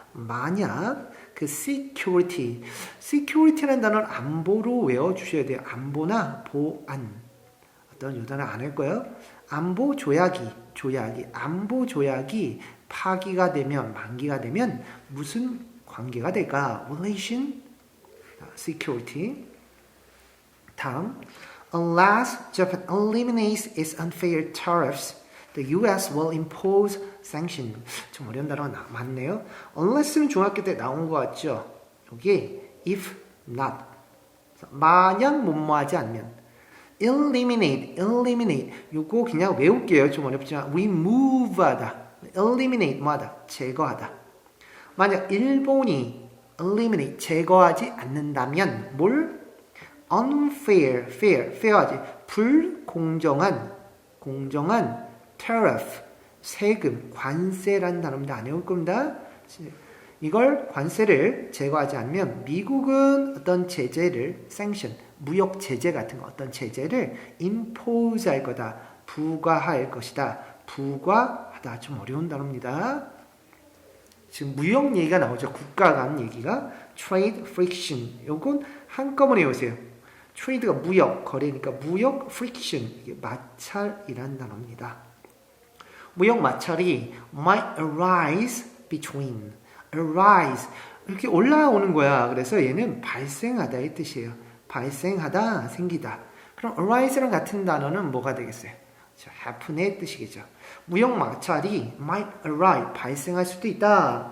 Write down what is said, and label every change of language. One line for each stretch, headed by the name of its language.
Korean: 만약 그 security라는 단어를 안보로 외워주셔야 돼요. 안보나 보안 어떤 이 단어 안 할 거예요. 안보 조약이 파기가 되면 만기가 되면 무슨 관계가 될까?
English: relation, security. 다음, unless Japan eliminates its unfair tariffs, the U.S. will impose sanctions.
Korean: 좀 어려운 단어가 많네요. unless는 중학교 때 나온 것 같죠? 여기
English: if not,
Korean: 만약 뭐뭐하지 않으면 eliminate 요거 그냥 외울게요. 좀 어렵지만 remove하다, eliminate 뭐하다, 제거하다. 만약 일본이 eliminate 제거하지 않는다면 뭘? fair하지 불공정한 tariff 세금 관세라는 단어입니다. 안 외울 겁니다. 이걸 관세를 제거하지 않으면 미국은 어떤 제재를 sanction 무역 제재 같은 거 어떤 제재를 impose 할 거다. 부과할 것이다. 부과하다. 좀 어려운 단어입니다. 지금 무역 얘기가 나오죠. 국가 간 얘기가 trade friction. 요건 한꺼번에 외우세요. trade가 무역, 거래니까 무역 friction. 이게 마찰이란 단어입니다. 무역 마찰이
English: might arise between.
Korean: arise. 이렇게 올라오는 거야. 그래서 얘는 발생하다의 뜻이에요. 발생하다, 생기다. 그럼 arise랑 같은 단어는 뭐가 되겠어요? happen의 뜻이겠죠. 무역 마찰이
English: might arise,
Korean: 발생할 수도 있다.